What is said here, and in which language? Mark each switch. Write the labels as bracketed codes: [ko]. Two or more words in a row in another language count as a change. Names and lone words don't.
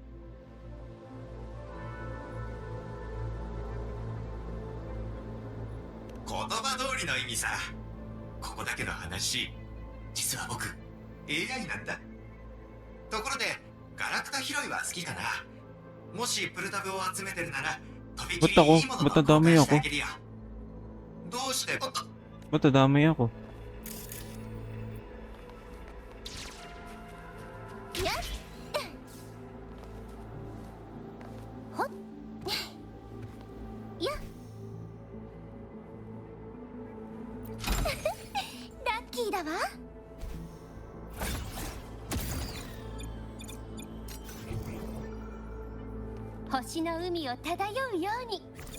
[ja] 言葉通りの意味さ。ここだけの話、実は僕 AI なんだ。ところでガラクタ拾いは好きかな。もしプルタブを集めてるならとびきりいいものを交換してあげるよ。どうして？ [tl] Matadamay ako. [ja] Lucky だわ。星の海を漂うように。